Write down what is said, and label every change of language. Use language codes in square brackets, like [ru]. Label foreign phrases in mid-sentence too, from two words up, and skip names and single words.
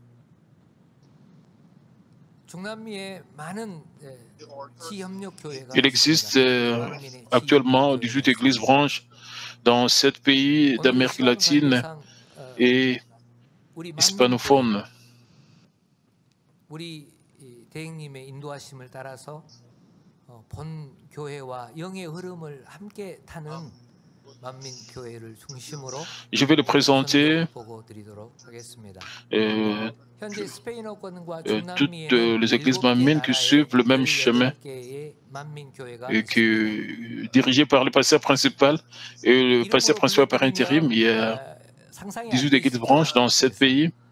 [fr] Il existe actuellement 18 églises branches dans 7 pays d'Amérique latine et hispanophones. [ko] 대행님의 인도하심을 따라서 본 교회와 영의 흐름을 함께 타는 만민 교회를 중심으로 [fr] Je vais le présenter. [ko] 보고드리도록 하겠습니다. [fr] Toutes les églises Manmin qui suivent le même chemin et qui dirigées par le pasteur principal et le pasteur principal par intérim. Il y a 18 églises branches dans 7 pays.